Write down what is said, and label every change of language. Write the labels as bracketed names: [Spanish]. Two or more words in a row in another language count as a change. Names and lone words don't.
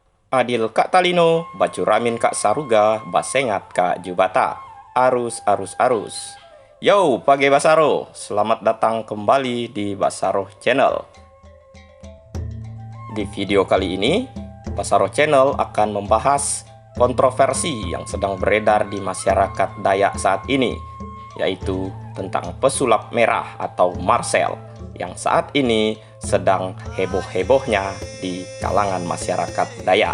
[Kendayan] Adil Kak Talino, Bacuramin Kak Saruga, Basengat Kak Jubata. Arus, arus, arus. Yo, Page Basaro, [Indonesian] selamat datang kembali di Basaro Channel. Di video kali ini, Basaro Channel akan membahas kontroversi yang sedang beredar di masyarakat Dayak saat ini, yaitu tentang pesulap merah atau Marcel yang saat ini sedang heboh-hebohnya di kalangan masyarakat Dayak.